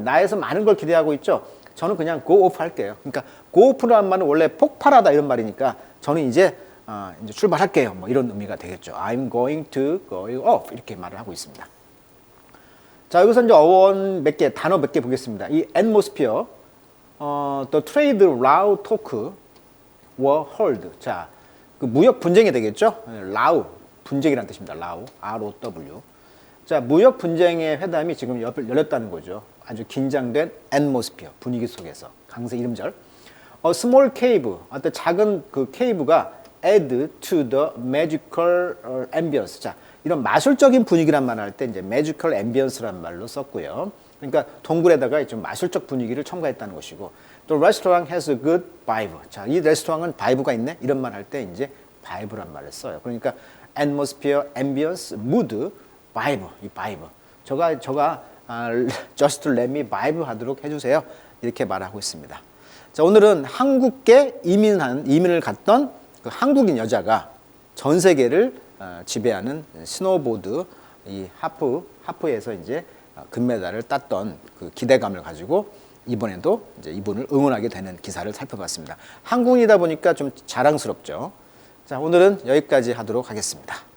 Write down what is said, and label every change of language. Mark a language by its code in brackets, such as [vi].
[ko] 나에서 많은 걸 기대하고 있죠. 저는 그냥 go off 할게요. 그러니까 go off라는 말은 원래 폭발하다 이런 말이니까 저는 이제 출발할게요. 뭐 이런 의미가 되겠죠. [en] I'm going to go off 이렇게 말을 하고 있습니다. [ko] 자, 여기서 이제 어원 몇 개, 단어 몇 개 보겠습니다. [en] 이 atmosphere, the trade row talk were held. [ko] 자, 그 무역 분쟁이 되겠죠? 라우, 분쟁이라는 뜻입니다. 라우, R-O-W. 자, 무역 분쟁의 회담이 지금 열렸다는 거죠. 아주 긴장된 atmosphere, 분위기 속에서. 강세 이름절. [en] A small cave, [ko] 어떤 작은 그 케이브가 [en] add to the magical ambience. [ko] 자, 이런 마술적인 분위기란 말을 할 때 이제 magical ambience란 말로 썼고요. 그러니까 동굴에다가 좀 마술적 분위기를 첨가했다는 것이고, 또 [en] restaurant has a good vibe. [ko] 자, 이 레스토랑은 바이브가 있네. 이런 말 할 때 이제 바이브란 말을 써요. 그러니까 atmosphere, ambience, mood, vibe. 이 바이브. 저가 just let me vibe 하도록 해주세요. 이렇게 말하고 있습니다. 자, 오늘은 한국계 이민을 갔던 그 한국인 여자가 전 세계를 지배하는 스노보드 이 하프에서 이제 금메달을 땄던 그 기대감을 가지고 이번에도 이제 이분을 응원하게 되는 기사를 살펴봤습니다. 한국인이다 보니까 좀 자랑스럽죠. 자, 오늘은 여기까지 하도록 하겠습니다.